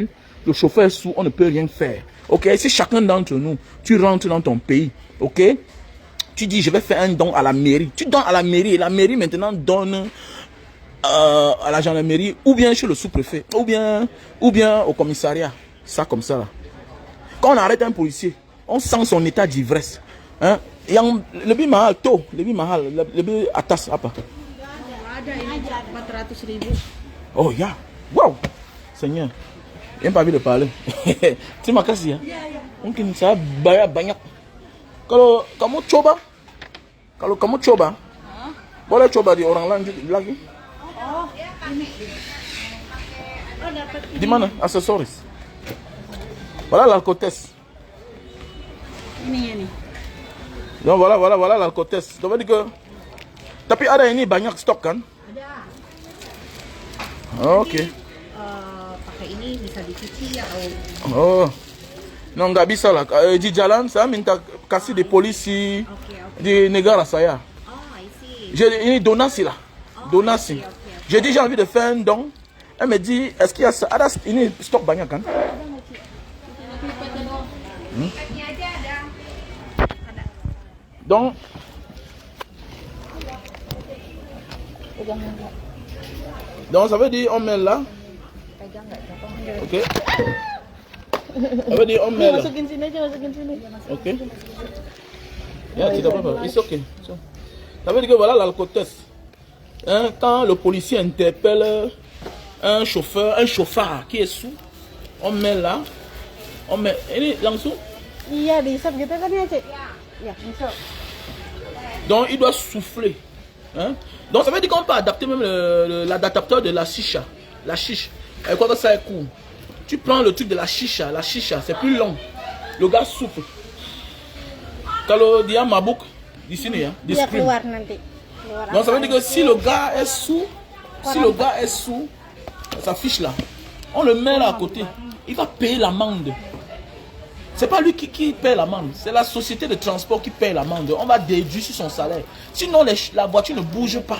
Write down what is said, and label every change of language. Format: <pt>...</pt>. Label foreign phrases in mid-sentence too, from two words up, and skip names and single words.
<fr>Le chauffeur est sous, on ne peut rien faire. Ok, si chacun d'entre nous, tu rentres dans ton pays, ok, tu dis je vais faire un don à la mairie. Tu donnes à la mairie et la mairie maintenant donne à la gendarmerie ou bien chez le sous-préfet ou bien au commissariat. Ça comme ça là. Quand on arrête un policier, on sent son état d'ivresse. Hein?</fr> <id>Lebih mahal tuh, lebih atas apa? Ada ini 400.000. Oh ya,</id> <fr>wow, Seigneur, j'ai pas envie de parler.</fr> <id>Terima kasih ya. Mungkin saya bayar banyak. Kalau kamu coba, boleh coba di orang lain lagi. Oh, ini. Oh, dapat Di mana aksesoris?</id> <fr>Voilà l'alcool test.</fr> <id>ini.</id> <fr>Donc voilà l'alcool test. Ça veut dire que</fr> <id>tapi ada ini banyak stok kan? Ada. Oke. Pakai ini bisa dicuci atau Oh. Non, nggak bisa lah. Di jalan saya minta kasih di polisi di negara saya.</id> <en>Oh, I see.</en> <id>Ini donasi lah. Donasi.</id> <fr>J'ai dit j'ai envie de faire un don. Elle me dit est-ce qu'il y a ça?</fr> <id>Ada ini stok banyak kan?</id> <fr>Donc ça veut dire on met là. Ok. Ça veut dire on met là.</fr> <id>Masukin sini aja, masukin sini. Ok. Ya, tidak apa-apa.</id> <en>It's okay.</en> <fr>Ça veut dire que voilà l'alcool test. Hein, quand le policier interpelle un chauffeur qui est sous, on met là. On met</fr> <id>ini langsung. Iya, diisap gitu kan ya, Cik? Ya, diisap.</id> <fr>Donc il doit souffler. Hein? Donc ça veut dire qu'on peut adapter même l'adaptateur de la chicha. La chiche. Elle croit que ça est court. Tu prends le truc de la chicha c'est plus long. Le gars souffle.</fr> <id>Kalau dia mabuk di sini ya, di Dia screen. keluar nanti. Keluar</id> <fr>Donc ça veut</fr> <id>apa.</id> <fr>dire que si le gars est sous, ça fiche là. On le met là à côté. Il va payer l'amende. C'est pas lui qui paye l'amende, c'est la société de transport qui paye l'amende. On va déduire sur son salaire. Sinon, la voiture ne bouge pas.</fr>